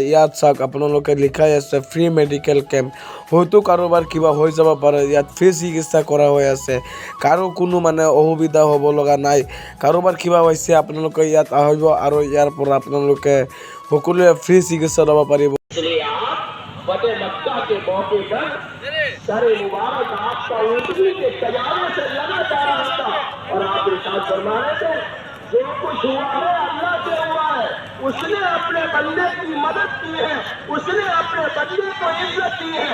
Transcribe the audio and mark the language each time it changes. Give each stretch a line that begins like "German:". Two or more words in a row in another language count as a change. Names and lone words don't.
Assamese: ইয়াত চাওক, আপোনালোকে লিখাই আছে
English: free medical camp.
Assamese: হয়তো কাৰোবাৰ কিবা হৈ যাব পাৰে, ইয়াত ফ্ৰী চিকিৎসা কৰা হৈ আছে। কাৰো কোনো অসুবিধা হ'ব লগা নাই। কাৰোবাৰ কিবা হৈছে, আপোনালোকে ইয়াত আহিব আৰু ইয়াৰ পৰা আপোনালোকে সকলোৱে ফ্ৰী চিকিৎসা ল'ব পাৰিব।
Hindi: जो कुछ हुआ है अल्लाह से हुआ है। उसने अपने बंदे की मदद की है, उसने अपने बंदे को इज्जत दी है।